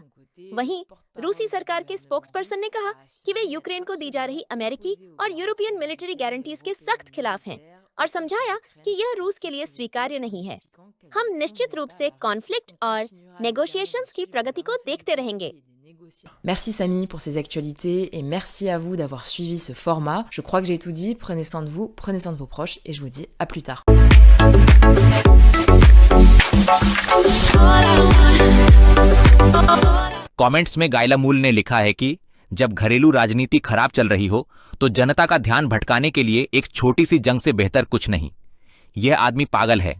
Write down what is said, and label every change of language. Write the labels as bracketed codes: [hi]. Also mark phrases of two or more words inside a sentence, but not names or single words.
[hi] वहीं रूसी सरकार के स्पोक्सपर्सन ने कहा कि वे यूक्रेन को दी जा रही अमेरिकी और [en] European military guarantees [hi] के सख्त खिलाफ हैं और समझाया कि यह रूस के लिए स्वीकार्य नहीं है। हम निश्चित रूप से कॉन्फ्लिक्ट और नेगोशिएशंस की प्रगति को देखते रहेंगे। [fr] Merci Samy pour ces actualités et merci à vous d'avoir suivi ce format. Je crois que j'ai tout dit. Prenez soin de vous, prenez soin de vos proches et je vous dis à plus tard. [hi] कमेंट्स में गायला मूल ने लिखा है कि जब घरेलू राजनीति खराब चल रही हो तो जनता का ध्यान भटकाने के लिए एक छोटी सी जंग से बेहतर कुछ नहीं। यह आदमी पागल है।